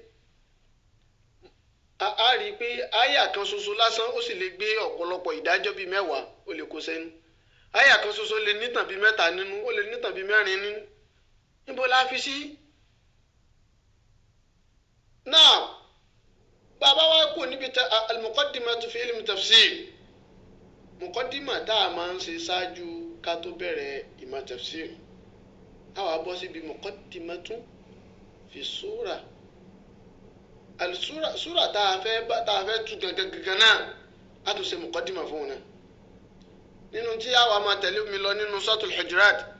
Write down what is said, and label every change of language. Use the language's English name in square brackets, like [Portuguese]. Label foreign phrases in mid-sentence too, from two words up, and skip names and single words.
[Yoruba] a rí i pé àyà kan ṣoṣo lásán ó sì lè gbé ọ̀pọ̀lọpọ̀ ìdájọ́ bíi mẹ́wàá ó lè kó sẹ́nu àyà kan ṣoṣo lè nítàn bíi mẹ́ta nínú ó lè nítàn bíi mẹ́rin nínú níbo la fi sí. náà bàbá wa kò níbi [Arabic] المقدمة في علم التفسير [Yoruba] muqaddima tá a máa ń ṣe ṣáájú ká tó bẹ̀rẹ̀ ìmọ̀ tafsir àwa bọ́ síbi [Arabic] مقدمة في سورة [Yoruba] súra tá a fẹ́ tú gangan náà a tún ṣe muqaddima fún un náà nínú tí àwa máa tẹ̀lé mi lọ nínú suratul Hujurat